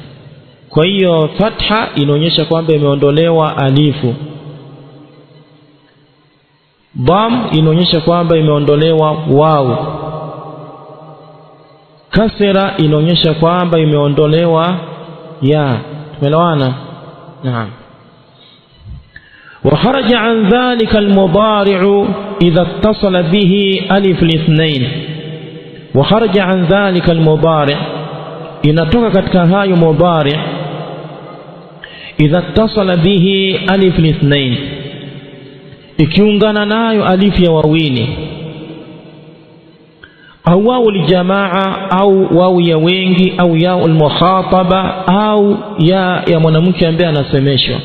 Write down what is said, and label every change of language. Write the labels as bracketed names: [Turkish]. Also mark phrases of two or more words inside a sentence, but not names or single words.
[Swahili] kwa hiyo fatha inaonyesha kwamba imeondolewa alifu, dham inaonyesha kwamba imeondolewa wau, kasra inaonyesha kwamba imeondolewa ya. tumeelewana? Naam. [Arabic] وخرج عن ذلك المضارع إذا اتصل به ألف الاثنين. وخرج عن ذلك المضارع, [Swahili] inatoka katika hayo [Arabic] المضارع إذا اتصل به ألف الاثنين, [Swahili] ikiungana nayo alif ya wawili, au [Arabic] واو الجماعة, [Swahili] au wau ya wengi, au [Arabic] ياء المخاطبة, [Swahili] au ya mwanamke ambaye anasemeshwa.